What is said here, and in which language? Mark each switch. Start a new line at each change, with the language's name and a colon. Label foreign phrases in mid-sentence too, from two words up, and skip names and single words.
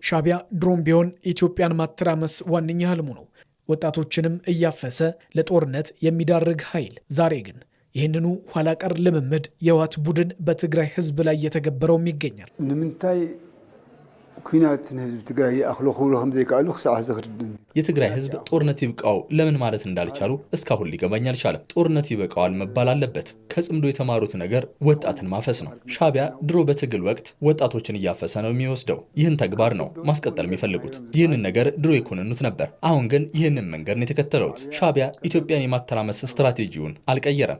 Amharic: ሻዕቢያ ድሮም ቢሆን ኢትዮጵያን ማተራመስ ዋነኛ ህልሙ ነው። ወጣቶችንም እያፈሰ ለጦርነት የሚዳርግ ኃይል። ዛሬ ግን ይህንኑ ኋላ ቀር ልምምድ የህወሓት ቡድን በትግራይ ህዝብ ላይ እየተገበረውም ይገኛል።
Tigrinya: ንምንታይ ኩናት ህዝብ ትግራይ አኽሎ ኹሎም ዘይቃሉ ክሳዕ ዘኽርድን
Amharic: የትግራይ ህዝብ ጦርነት ይብቃው ለምን ማለት እንዳልቻሉ እስካሁን ሊገባኝ አልቻለም። ጦርነት ይበቃዋል መባል አለበት። ከጽምዶ የተማሩት ነገር ወጣትን ማፈስ ነው። ሻዕቢያ ድሮ በትግል ወቅት ወጣቶችን እያፈሰ ነው የሚወስደው። ይህን ተግባር ነው ማስቀጠል የሚፈልጉት። ይህንን ነገር ድሮ ይኮንኑት ነበር። አሁን ግን ይህንን መንገድ ነው የተከተሉት። ሻዕቢያ ኢትዮጵያን የማተራመስ ስትራቴጂውን አልቀየረም።